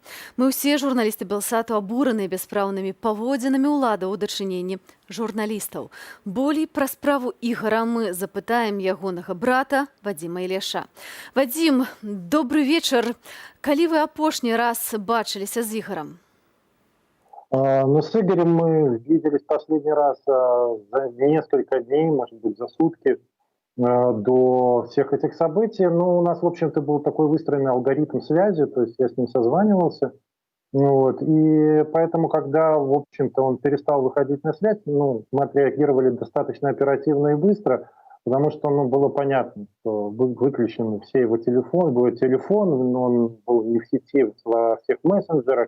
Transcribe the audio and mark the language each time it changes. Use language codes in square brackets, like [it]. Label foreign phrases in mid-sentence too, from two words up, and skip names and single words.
[be] Мы ўсе журналісты Белсату абураныя бяспраўнымі паводзінамі ўлады ў дачыненні журналістаў. Болей пра справу Ігара мы запытаем ягонага брата Вадзіма Ільяша. [ru] Вадзім, добрый вечер. [be] Калі вы апошні раз бачыліся з Ігорам? [ru] С Игорем мы виделись последний раз за несколько дней, может быть, за сутки до всех этих событий. У нас, в общем-то, был такой выстроенный алгоритм связи, то есть я с ним созванивался. И поэтому, когда, в общем-то, он перестал выходить на связь, мы отреагировали достаточно оперативно и быстро, потому что было понятно, что выключены все его телефон, он был не в сети во всех мессенджерах.